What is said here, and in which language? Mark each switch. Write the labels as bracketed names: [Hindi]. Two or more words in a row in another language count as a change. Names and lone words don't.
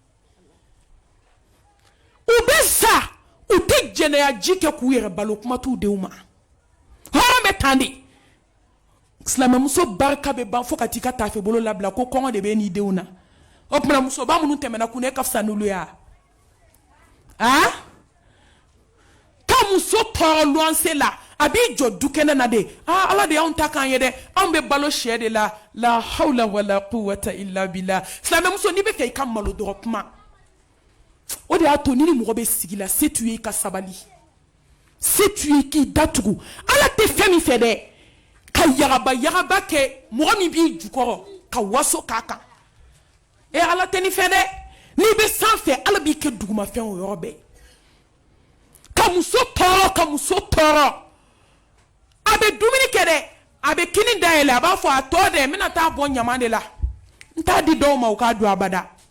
[Bambara] u bɛ sa u tɛ jɛnɛya ji kɛ k'u yɛrɛ balo kuma t'u denw ma hɔrɔn bɛ tan de silamɛmuso barika bɛ ban fo ka t'i ka taafe bolo labila ko kɔngɔ de bɛ n'i denw na o tuma musoba minnu tɛmɛna kun e ka fisa n'olu ye ka muso tɔɔrɔ luwanse la a b'i jɔ dukɛnɛ na de ala de y'anw ta k'an ye dɛ anw bɛ balo sɛ de la [Arabic] la hawla wala quwwata illa billah [Bambara] silamɛmuso n'i bɛ fɛ i ka malo dɔrɔn kuma o de y'a to ni mɔgɔ bɛ sigi la se t'u ye i ka sabali se t'u ye k'i datugu ala tɛ fɛn min fɛ dɛ ka yagaba kɛ mɔgɔ min b'i jukɔrɔ ka waso k'a kan ala tɛ nin fɛ dɛ n'i bɛ sanfɛ ala b'i kɛ dugumafɛn o yɔrɔ bɛɛ ka muso tɔɔrɔ a bɛ dumuni kɛ dɛ a bɛ kini dayɛlɛ a b'a fɔ a tɔ dɛ n bɛna taa bɔ ɲaman de la n t'a di dɔw ma u k'a dun abada